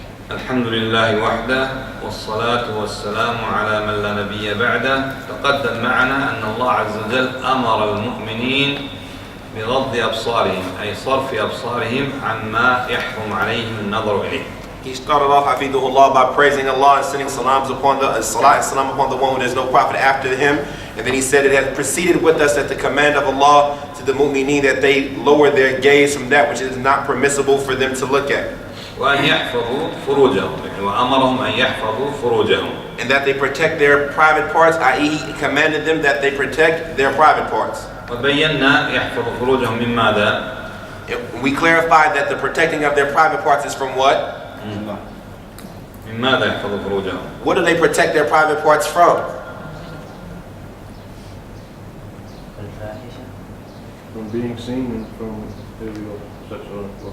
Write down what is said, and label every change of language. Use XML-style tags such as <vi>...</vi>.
<ar>الحمد لله وحده والصلاة والسلام على من لا نبي بعده. تقدم معنا أن الله عز وجل أمر المؤمنين بغض أبصارهم أي صرف أبصارهم عما يحرم عليهم النظر إليه.</ar> <en>He started off Hafidhullah by praising Allah and sending salat and salam upon the one who there's no prophet after him. And then he said it has proceeded with us at the command of Allah to the mu'mineen that they lower their gaze from that which is not permissible for them to look at.</en> <ar>وأن يحفظوا فروجهم، وأمرهم أن يحفظوا فروجهم.</ar> <en>And that they protect their private parts, i.e. he commanded them that they protect their private parts.</en> <ar>وبينا يحفظوا فروجهم من ماذا؟</ar> <en>We clarified that the protecting of their private parts is from what?</en> <ar>من ماذا يحفظوا فروجهم؟</ar> <en>What do they protect their private parts from? From being seen and from illegal sexual</en>